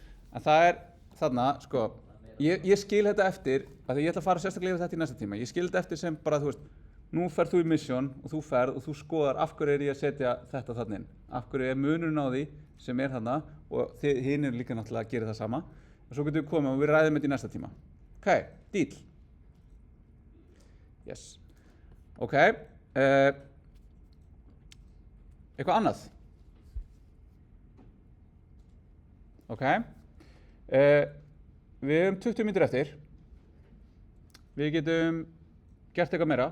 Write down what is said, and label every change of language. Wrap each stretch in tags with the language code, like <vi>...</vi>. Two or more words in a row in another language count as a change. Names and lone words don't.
<is>En það er þarna, sko, ég skil þetta eftir, af því ég ætla að fara sérstaklega yfir þetta í næsta tíma. Ég skil þetta eftir sem bara, þú veist, nú ferð þú í mission og þú ferð og þú skoðar af hverju er ég að setja þetta þarna inn. Af hverju er munurinn á því sem er þarna og hinn er líka náttúrulega að gera það sama. Og svo getum við komið og við ræðum þetta í næsta tíma.</is> <en>Ok, deal. Yes.</en> <is>Ok. Eitthvað annað? Ok. Við höfum 20 mínútur eftir. Við getum gert eitthvað meira.</is>